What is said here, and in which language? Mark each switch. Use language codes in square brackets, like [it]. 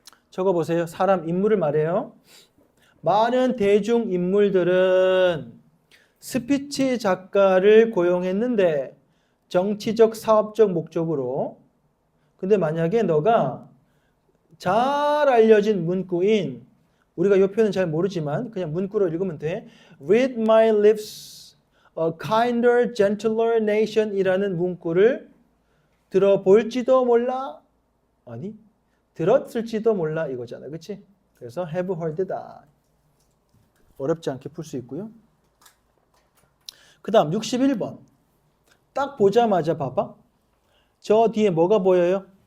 [ko] 적어보세요. 사람, 인물을 말해요. 많은 대중 인물들은 스피치 작가를 고용했는데 정치적, 사업적 목적으로. 근데 만약에 너가 잘 알려진 문구인, 우리가 이 표현은 잘 모르지만 그냥 문구로 읽으면 돼. [en] Read my lips, a kinder, gentler nation [ko] 이라는 문구를 들어볼지도 몰라. 아니, 들었을지도 몰라 이거잖아. 그치? 그래서 have heard다. 어렵지 않게 풀 수 있고요. 그 다음 61번. 딱 보자마자 봐봐. 저 뒤에 뭐가 보여요?